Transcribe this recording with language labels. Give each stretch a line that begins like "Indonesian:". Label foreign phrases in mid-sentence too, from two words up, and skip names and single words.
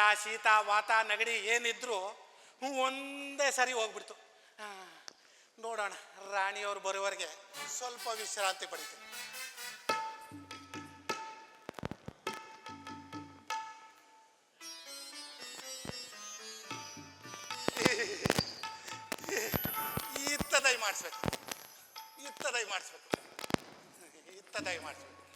Kannada: ಶೀತ ವಾತ ನಗಡಿ ಏನಿದ್ರು ಒಂದೇ ಸರಿ ಹೋಗ್ಬಿಡ್ತು. ನೋಡೋಣ, ರಾಣಿಯವರು ಬರುವವರೆಗೆ ಸ್ವಲ್ಪ ವಿಶ್ರಾಂತಿ ಪಡಿತೀನಿ. ಇತ್ತ ದಯ ಮಾಡಿಸ್ಬೇಕು, ಇತ್ತ ದಯ ಮಾಡಿಸ್ಬೇಕು, ಇತ್ತ ದಯ ಮಾಡಿಸ್ಬೇಕು.